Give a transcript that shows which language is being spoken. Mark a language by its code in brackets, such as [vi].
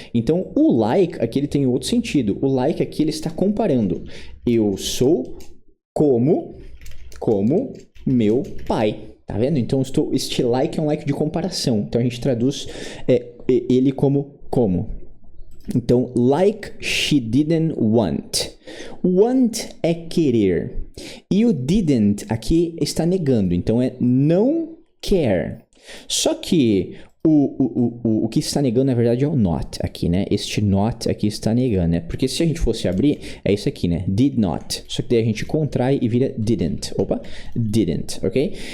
[pt] Então, o like aqui ele tem outro sentido. O like aqui ele está comparando. Eu sou como meu pai. Tá vendo? Então, este like é um like de comparação. Então, a gente traduz ele como. [en] Então, like she didn't want. [pt] Want é querer. E o didn't aqui está negando. Então, é não quer. Só que o que está negando, na verdade, é o not aqui, né? Este not aqui está negando, né? Porque se a gente fosse abrir, é isso aqui, né? Did not. Só que daí a gente contrai e vira didn't. Opa, didn't, ok?